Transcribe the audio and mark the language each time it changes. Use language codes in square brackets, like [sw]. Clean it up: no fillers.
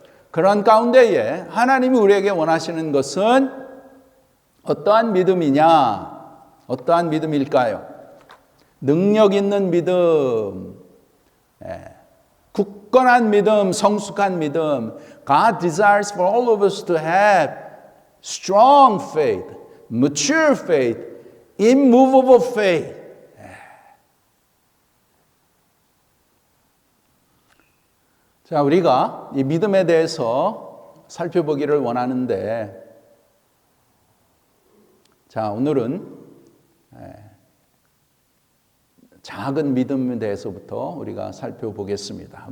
[ko] 그런 가운데에 하나님이 우리에게 원하시는 것은 어떠한 믿음이냐? 어떠한 믿음일까요? 능력 있는 믿음, 굳건한 믿음, 성숙한 믿음. [en] God desires for all of us to have strong faith, mature faith, immovable faith. [ko] 자, 우리가 이 믿음에 대해서 살펴보기를 원하는데, 자, 오늘은 작은 믿음에 대해서부터 우리가 살펴보겠습니다.